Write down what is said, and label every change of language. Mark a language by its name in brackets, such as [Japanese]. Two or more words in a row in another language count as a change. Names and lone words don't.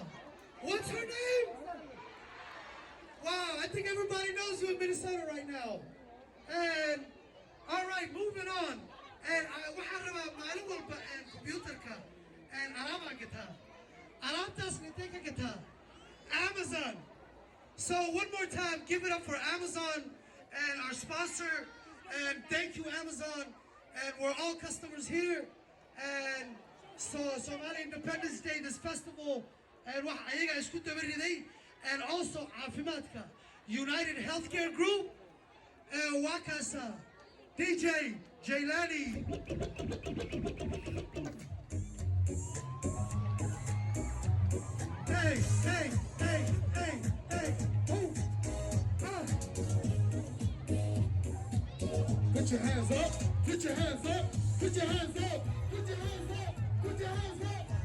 [English] What's her name? Wow, I think everybody knows you in Minnesota right now. And, all right, moving on. [Somali] And waxaan rabaa maalin walba computerka and alaabaan gataa. Alaabtaas intee ka gataa? Amazon. [English] So one more time, give it up for Amazon and our sponsor. And thank you, Amazon. And we're all customers here. And so Somali Independence Day, this festival, and [Somali] ayaga isku dabariday, [English] and also Caafimaadka United Healthcare Group, and Wakasa, DJ Jailani. Hey, hey, hey, hey, hey, ooh, Put your hands up, put your hands up, put your hands up, put your hands up, put your hands up.